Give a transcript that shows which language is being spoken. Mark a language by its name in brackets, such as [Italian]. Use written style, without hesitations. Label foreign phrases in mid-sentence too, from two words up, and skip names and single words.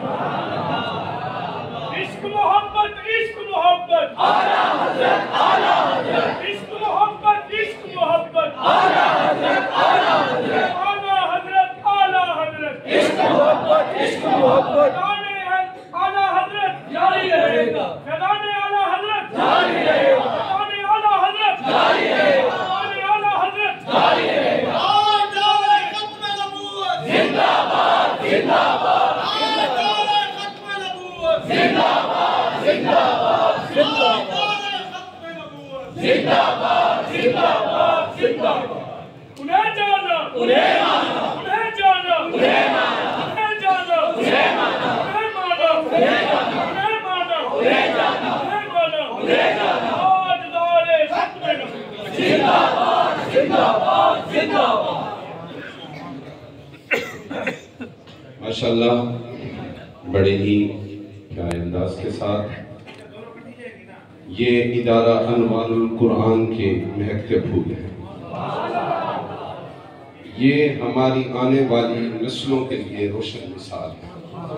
[Urdu] عشق محبت، عشق محبت، اعلیٰ حضرت، اعلیٰ حضرت، عشق محبت، عشق محبت، اعلیٰ حضرت، اعلیٰ حضرت، اعلیٰ حضرت، اعلیٰ حضرت، عشق محبت، عشق محبت، اعلیٰ حضرت جاری رہے گا، فیضان اعلیٰ حضرت جاری رہے گا، فیضان اعلیٰ حضرت جاری رہے گا، فیضان اعلیٰ حضرت جاری رہے گا۔ تاجدار ختم نبوت، زندہ باد، زندہ باد، تاجدار ختم نبوت، زندہ باد، زندہ باد، زندہ باد، ختم نبوت، زندہ باد، زندہ باد، زندہ باد۔ انہیں جانا، انہیں مانا، انہیں جانا، انہیں مانا، انہیں جانا، انہیں مانا، انہیں مانا، انہیں جانا، انہیں مانا، انہیں جانا، انہیں مانا، انہیں جانا، تاجدار ختم نبوت، زندہ باد، زندہ باد، زندہ باد۔ ماشاءاللہ بڑے ہی پیارے انداز کے ساتھ یہ ادارہ انوار القرآن کے مہکتے پھول ہے۔ یہ ہماری آنے والی نسلوں کے لیے روشن مثال ہے۔